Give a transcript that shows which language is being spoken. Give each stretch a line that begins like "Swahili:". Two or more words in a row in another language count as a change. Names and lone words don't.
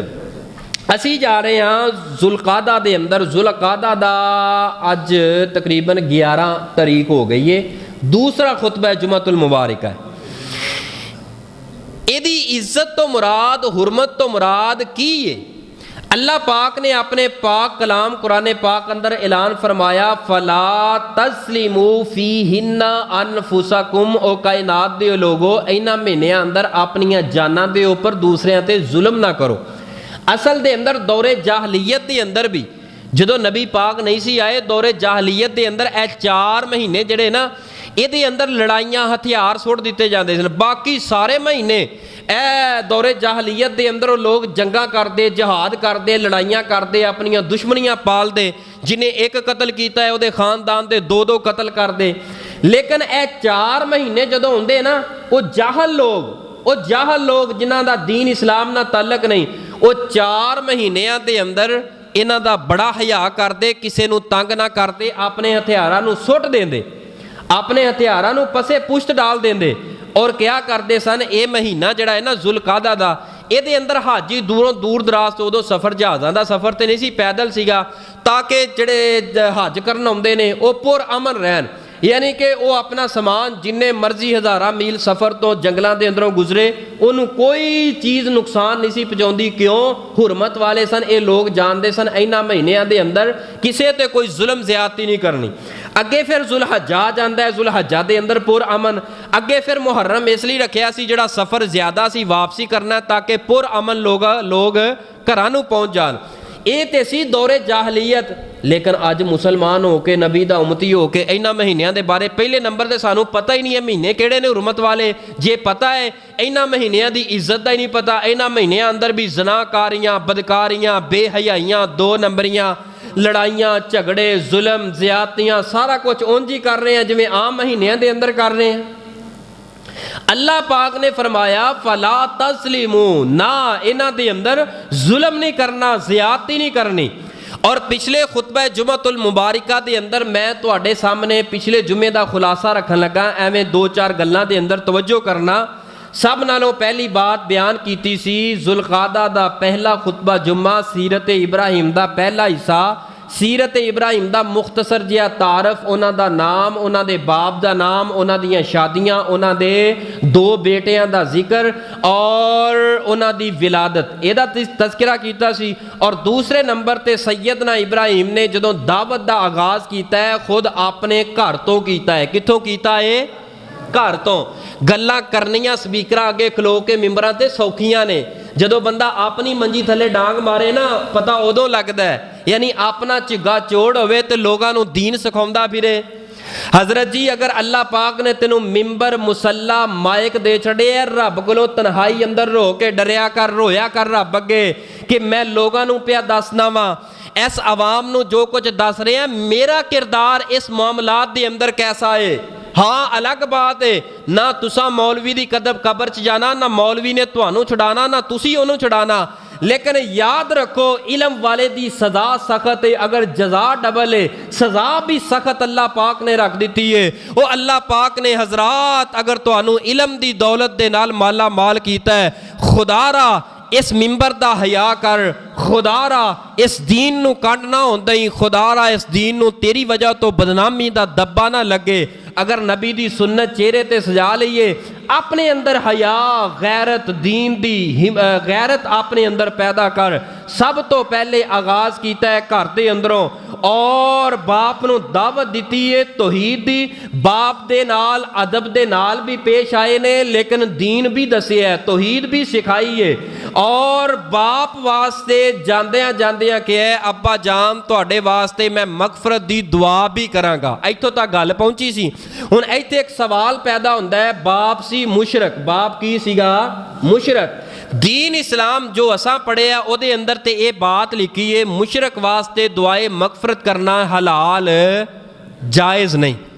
Punjabi: ਅਸੀਂ ਜਾ ਰਹੇ ਹਾਂ ਜ਼ੁਲਕਾਦਾ ਦੇ ਅੰਦਰ। ਜ਼ੁਲਕਾਦਾ ਦਾ ਅੱਜ ਤਕਰੀਬਨ 11 ਤਰੀਕ ਹੋ ਗਈ ਹੈ। ਦੂਸਰਾ ਖੁਤਬਾ ਜੁਮਅਤੁਲ ਮੁਬਾਰਕਾ ਹੈ। ਇਹਦੀ ਇੱਜ਼ਤ ਤੋਂ ਮੁਰਾਦ, ਹੁਰਮਤ ਤੋਂ ਮੁਰਾਦ ਕੀ ਹੈ? اللہ پاک نے اپنے پاک کلام قرآن پاک اندر اعلان فرمایا
Arabic: فلا تسلموا فیہن انفسکم،
Punjabi: او کائنات دے لوگو اینا مہینے اندر اپنی جاناں دے اوپر دوسرے تے ظلم نہ کرو۔ اصل دے اندر دور جاہلیت دے اندر بھی جدو نبی پاک نہیں سی آئے، دور جاہلیت دے اندر اے 4 مہینے جڑے نا یہ دے اندر لڑائیاں ہتھیار سوٹ دیتے جاندے سن، باقی سارے مہینے اے دور جاہلیت دے اندر لوگ جنگاں کردے، جہاد کردے، لڑائیاں کردے، اپنی دشمنیاں پال دے، جنہیں ایک قتل کیتا ہے وہ دے خاندان دے 2 قتل کردے۔ لیکن اے 4 مہینے جدو ہوندے نا وہ جاہل لوگ جنہاں دا دین اسلام نہ تعلق نہیں، وہ 4 مہینیاں دے اندر انہاں دا بڑا حیا کردے، کسے نو تنگ نہ کردے، اپنے ہتھیاراں نو سٹ دیندے، اپنے ہتھیاراں نو پسے پشت ڈال دیندے۔ اور کیا کردے سن، اے مہینہ جڑا ہے نا ذوالقعدہ دا، اے دے اندر حاجی دور دراز تو ادو سفر جہازاں دا سفر تے نہیں سی، پیدل سیگا، تاکہ جڑے حج کرن آندے نے او پر امن رہن، یعنی کہ وہ اپنا سامان جننے مرضی 1000 میل سفر تو جنگلاں دے اندروں گزرے، انہوں کوئی چیز نقصان نہیں سی پہنچاندی۔ کیوں؟ حرمت والے سن، اے لوگ جاندے سن اینا مہینیاں دے اندر کسے تے کوئی ظلم زیادتی نہیں کرنی۔ اگے پھر ذوالحجہ جاندا ہے، ذوالحجہ دے اندر پر امن۔ اگے پھر محرم اس لیے رکھیا سی جڑا سفر زیادہ سی واپسی کرنا ہے تاکہ پر امن لوگ گھراں نوں پہنچ جان۔ اے تے سی دور جاہلیت۔ لیکن اج مسلمان ہو کے، نبی دا امتی ہو کے اینا مہینیاں دے بارے پہلے نمبر تے سانوں پتہ ہی نہیں ہے مہینے کیڑے نے حرمت والے۔ جے پتہ ہے اینا مہینیاں دی عزت دا ہی نہیں پتہ، اینا مہینیاں اندر بھی زناکاریاں، بدکاریاں، بے حیائیاں، 2 نمبریاں، لڑائیاں، جھگڑے، ظلم، زیادتیاں، سارا کچھ اونج ہی کر رہے ہیں جویں عام مہینیاں دے اندر کر رہے ہیں۔ اللہ پاک نے فرمایا
Arabic: فلا تسلیمو،
Punjabi: نہ انہاں دے اندر ظلم نہیں کرنا، زیادتی نہیں کرنی۔ اور پچھلے خطبہ جمعۃ المبارکہ دے اندر میں تواڈے سامنے پچھلے جمعے دا خلاصہ رکھن لگا، ایویں 2-4 گلاں دے اندر توجہ کرنا۔ سب نالوں پہلی بات بیان کیتی سی ذوالقعدہ دا پہلا خطبہ جمعہ، سیرت ابراہیم دا پہلا حصہ، سیرت ابراہیم دا مختصر جہا تعارف، انہاں دا نام، انہاں دے باپ دا نام، انہاں دیاں شادیاں، انہاں دے 2 بیٹیاں دا ذکر اور انہاں دی ولادت، یہ دا تذکرہ کیتا سی۔ اور دوسرے نمبر تے سیدنا ابراہیم نے جدوں دعوت دا آغاز کیتا ہے خود اپنے گھر تو کیتا ہے۔ کتھوں کیتا ہے؟ گھر تو۔ گلاں کرنیاں سپیکراں اگے کھلو کے ممبراں تے سوکھیاں نے، جدو بندہ اپنی منجی تھلے ڈانگ مارے نا پتہ ادو لگدا ہے، یعنی اپنا چگا چوڑ ہوئے تے لوگاں نو دین سکھاوندا پھرے۔ حضرت جی اگر اللہ پاک نے تینوں ممبر، مصلا، مائک دے چھڑے ہے، رب کولوں تنہائی اندر رو کے ڈریا کر، رویا کر رب اگے کہ میں لوگاں نو پیا دسنا وا، اس عوام نو جو کچھ دس رہے ہیں میرا کردار اس معاملات دے اندر کیسا ہے۔ ہاں الگ بات ہے، نہ تسا مولوی دی قبر چ جانا، نہ مولوی نے تانوں چھڑانا، نہ تسی انہوں چھڑانا، لیکن یاد رکھو علم والے دی سزا سخت ہے، اگر جزا ڈبل ہے سزا بھی سخت اللہ پاک نے رکھ دیتی ہے۔ وہ اللہ پاک نے حضرات اگر تانوں علم دی دولت دے نال مالا مال کیتا ہے، خدا را اس ممبر دا حیا کر، خدا را اس دین نو کڈنا ہوندا ہی، خدا را اس دین نو تیری وجہ تو بدنامی دا دبا نہ لگے۔ اگر نبی دی سنت چہرے تے سجا لئیے، اپنے اندر حیا، غیرت، دین دی غیرت اپنے اندر پیدا کر۔ سب تو پہلے آغاز کیتا ہے گھر دے اندروں، اور باپ نو دعوت دیتی ہے توحید دی، باپ دے نال ادب دے نال بھی پیش آئے نے، لیکن دین بھی دسے ہے، توحید بھی سکھائی ہے۔ اور باپ واسطے جاندیاں جاندیاں کہ ہے ابا جان تواڈے واسطے میں مغفرت دی دعا بھی کراں گا، ایتھوں تک گل پہنچی سی۔ ہن ایتھے ایک سوال پیدا ہوندا ہے، باپ سی مشرک، باپ کی سیگا؟ مشرک۔ دین اسلام جو اساں پڑھے او دے اندر تے اے بات لکھی ہے مشرک واسطے دعائے مغفرت کرنا حلال جائز نہیں۔